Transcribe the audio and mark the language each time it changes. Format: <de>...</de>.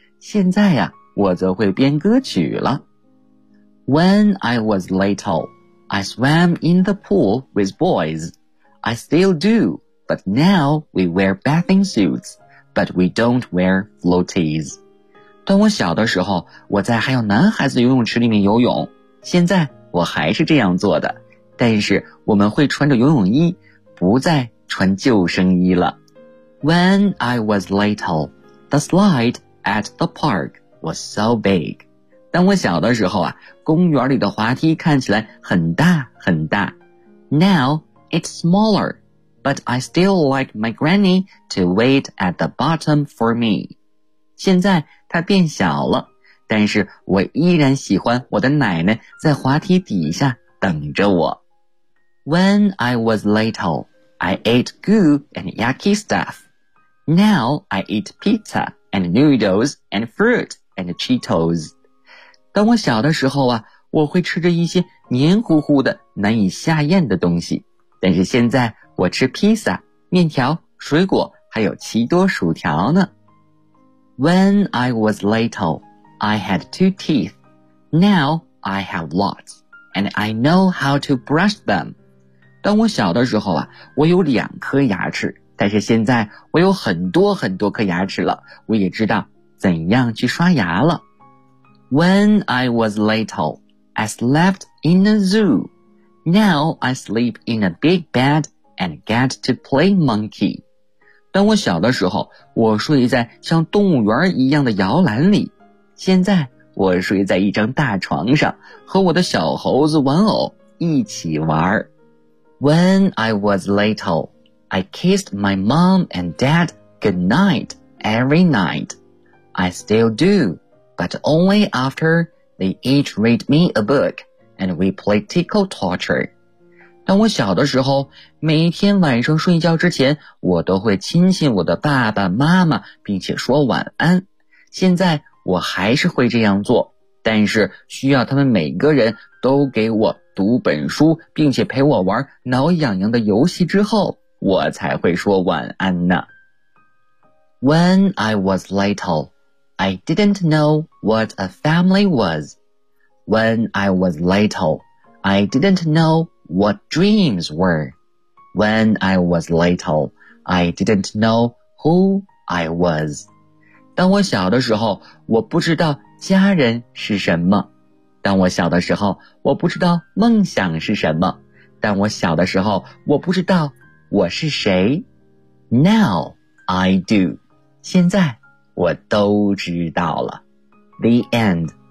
<zh>现在呀，我则会编歌曲了。</zh> <en>When I was little, I swam in the pool with boys. I still do, but now we wear bathing suits, but we don't wear floaties.</en> <zh>当我小的时候，我在还有男孩子游泳池里面游泳，现在我还是这样做的，但是我们会穿着游泳衣，不再穿救生衣了。</zh> <en>When I was little, the slide at the park was so big.</en> <zh>当我小的时候啊，公园里的滑梯看起来很大很大。</zh> <en>Now it's smaller, but I still like my granny to wait at the bottom for me.</en> <zh>现在它变小了，但是我依然喜欢我的奶奶在滑梯底下等着我。</zh> <en>When I was little, I ate goo and yucky stuff. Now I eat pizza and noodles and fruit and Cheetos.</en> <zh>当我小的时候啊，我会吃着一些黏糊糊的、难以下咽的东西。但是现在我吃披萨、面条、水果，还有奇多薯条呢。</zh> <en>When I was little, I had two teeth. Now I have lots, and I know how to brush them.</en> <zh>当我小的时候啊，我有两颗牙齿，但是现在我有很多很多颗牙齿了，我也知道怎样去刷牙了。</zh> <en>When I was little, I slept in a zoo. Now I sleep in a big bed and get to play monkey.</en> <zh>当我小的时候，我睡在像动物园一样的摇篮里，现在我睡在一张大床上，和我的小猴子玩偶一起玩。</zh> <en>When I was little, I kissed my mom and dad goodnight every night. I still do, but only after they each read me a book and we play tickle torture.</en> <zh>当我小的时候，每天晚上睡觉之前，我都会亲亲我的爸爸妈妈，并且说晚安。现在我还是会这样做，但是需要他们每个人都给我读本书，并且陪我玩挠痒痒的游戏之后，我才会说晚安呢。</zh> <en>When I was little, I didn't know what a family was. When I was little, I didn't know what dreams were. When I was little, I didn't know who I was.</en> <zh>当我小的时候，我不知道家人是什么。当我小的时候，我不知道梦想是什么。当我小的时候，我不知道我是谁。</zh> <en>Now I do.</en> <zh>现在我都知道了。</zh> <en>The end.</en>